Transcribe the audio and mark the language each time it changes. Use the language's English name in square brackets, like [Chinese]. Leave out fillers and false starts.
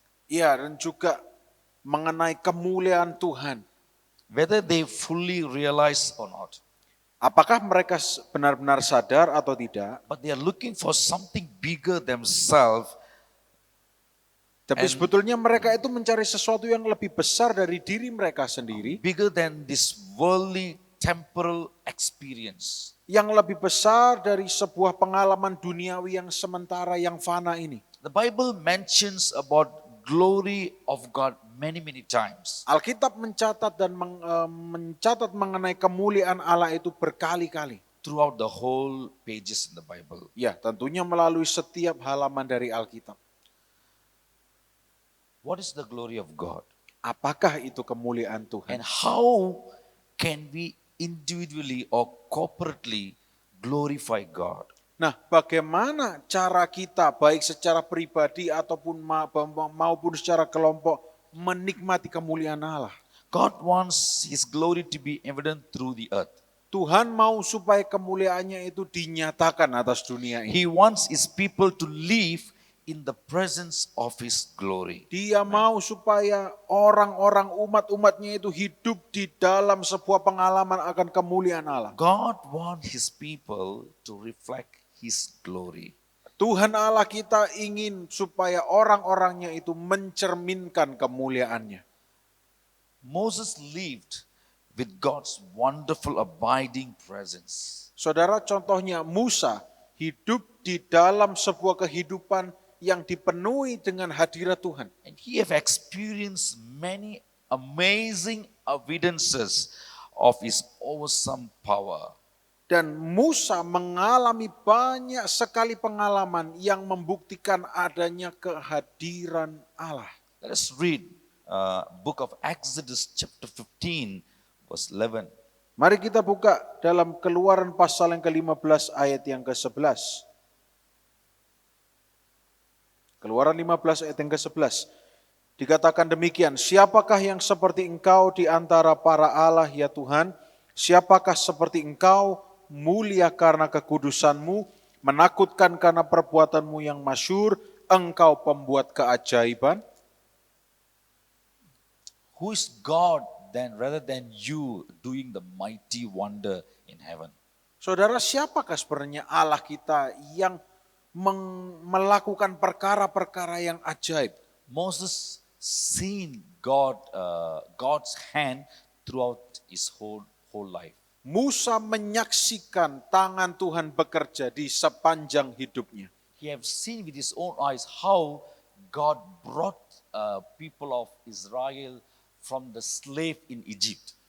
[Indonesian] Ya, dan juga mengenai kemuliaan Tuhan. [English] Whether they fully realize or not, [Indonesian] Apakah mereka benar-benar sadar atau tidak? [English] but they are looking for something bigger themselves. [Indonesian] Tapi sebetulnya mereka itu mencari sesuatu yang lebih besar dari diri mereka sendiri. [English] Bigger than this worldly temporal experience. [Indonesian] Yang lebih besar dari sebuah pengalaman duniawi yang sementara, yang fana ini. [English] The Bible mentions about glory of God many times. [Indonesian] Alkitab mencatat dan mencatat mengenai kemuliaan Allah itu berkali-kali. [English] Throughout the whole pages in the Bible. [Indonesian] Ya, tentunya melalui setiap halaman dari Alkitab. [English] What is the glory of God? [Indonesian] Apakah itu kemuliaan [English] And [Indonesian] Tuhan? [English] how can we individually or corporately glorify God? [Indonesian] Nah, bagaimana cara kita baik secara pribadi ataupun maupun secara kelompok menikmati kemuliaan Allah? [English] God wants His glory to be evident through the earth. [Indonesian] Tuhan mau supaya kemuliaannya itu dinyatakan atas dunia ini. [English] He wants His people to live in the presence of His glory. [Indonesian] Dia mau supaya orang-orang umat-umatnya itu hidup di dalam sebuah pengalaman akan kemuliaan Allah. [English] God wants His people to reflect His glory. [Indonesian] Tuhan Allah kita ingin supaya orang-orangnya itu mencerminkan kemuliaannya. [English] Moses lived with God's wonderful abiding presence. [Indonesian] Saudara, contohnya Musa hidup di dalam sebuah kehidupan yang dipenuhi dengan hadirat Tuhan. [English] And he have experienced many amazing evidences of His awesome power. [Indonesian] Dan Musa mengalami banyak sekali pengalaman yang membuktikan adanya kehadiran Allah. [English] Let us read book of Exodus chapter 15 verse 11. [Indonesian] Mari kita buka dalam Keluaran pasal yang ke-15 ayat yang ke-11. Keluaran 15 ayat yang ke-11. Dikatakan demikian, siapakah yang seperti engkau di antara para Allah ya Tuhan? Siapakah seperti engkau, mulia karena kekudusanmu, menakutkan karena perbuatanmu yang masyhur, engkau pembuat keajaiban? [English] Who is God then rather than you doing the mighty wonder in heaven? [Indonesian] Saudara, siapakah sebenarnya Allah kita yang melakukan perkara-perkara yang ajaib? [English] Moses seen God's hand throughout his whole life. [Indonesian] Musa menyaksikan tangan Tuhan bekerja di sepanjang hidupnya. [English] He have seen with his own eyes how God brought people of Israel from the slave in Egypt.